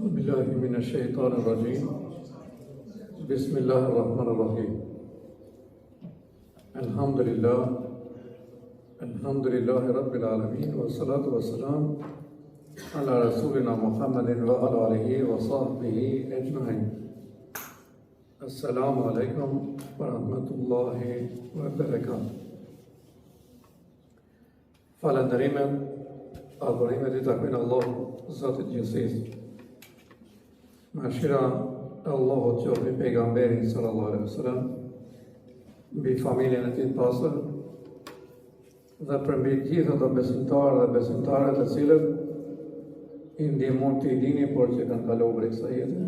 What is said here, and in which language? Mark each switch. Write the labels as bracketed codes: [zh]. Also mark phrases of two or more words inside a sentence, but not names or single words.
[ar] بالله من الشيطان الرجيم بسم الله الرحمن الرحيم الحمد لله رب العالمين والصلاة والسلام على رسولنا محمد وعلى آله وصحبه أجمعين السلام عليكم ورحمة الله وبركاته. [sq] Falënderimet, adhurimet I takojnë Allahut, Zotit gjithësisë. Mëshira e Allahut qoftë mbi pejgamberin [ar] صلى الله عليه وسلم, [sq] mbi familjen e tij të pastër dhe për mbi të gjithë ato besimtarë dhe besimtare të cilët I ndihmon të I dini por që kanë kaluar prej kësaj jete.